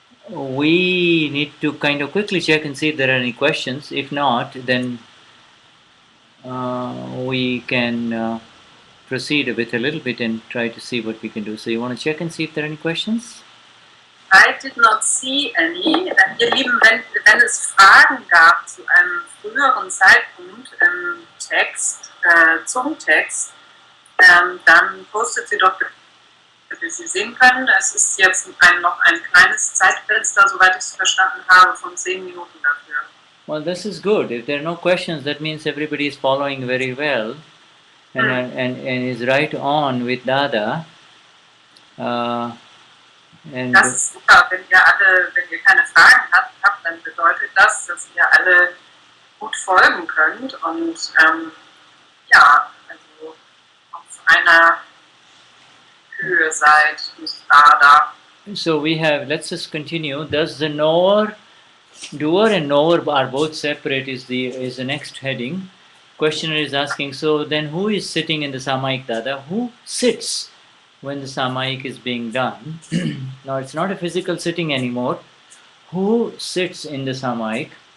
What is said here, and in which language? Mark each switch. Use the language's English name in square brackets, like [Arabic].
[English] We need to kind of quickly check and see if there are any questions. If not, then we can proceed with a little bit and try to see what we can do. So you want to check and see if there are any questions? I did not see any. [German] Ihr Lieben, wenn es Fragen gab zu einem früheren Zeitpunkt im Text, zum Text, dann postet sie doch, wie Sie sehen können. Es ist jetzt noch ein kleines Zeitfenster, soweit ich es verstanden habe, von 10 Minuten dafür. [English] Well, this is good. If there are no questions, that means everybody is following very well and is right on with Dada. And [German] Das ist super. Wenn ihr keine Fragen habt, dann bedeutet das, dass ihr alle gut folgen könnt und also auf einer Höhe seid mit Dada. [English] so we have, let's just continue. Does the knower, doer and knower are both separate is the next heading. Questioner is asking, so then who is sitting in the Samayik, Dada? Who sits when the Samayik is being done? Now it's not a physical sitting anymore. Who sits in the Samayik?